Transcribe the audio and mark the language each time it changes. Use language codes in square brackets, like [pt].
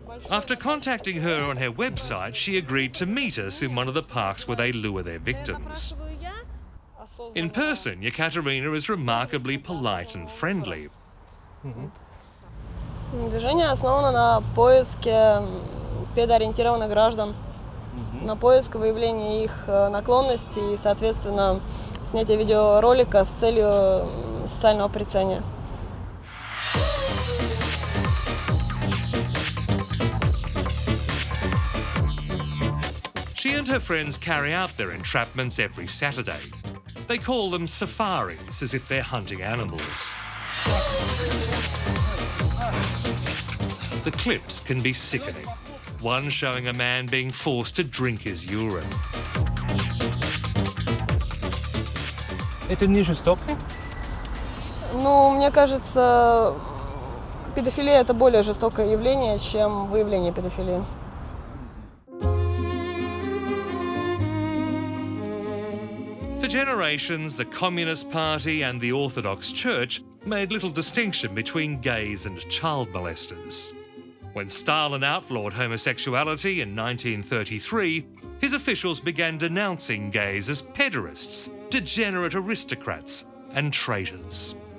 [en] After contacting her on her website, she agreed to meet us in one of the parks where they lure their victims. In person, Yekaterina is remarkably polite and [ru] Движение основано на поиске педоориентированных граждан, на поиск, выявление их наклонностей и, соответственно, снятие видеоролика с целью социального порицания. [en] She and her friends carry out their entrapments every Saturday. They call them safaris, as if they're hunting animals. The clips can be sickening. One showing a man being forced to drink his urine. [ru] Это не жестоко? Ну, мне кажется, педофилия – это более жестокое явление, чем выявление педофилии. [en] For generations, the Communist Party and the Orthodox Church made little distinction between gays and child molesters. When Stalin outlawed homosexuality in 1933, his officials began denouncing gays as pederasts, degenerate aristocrats, and traitors.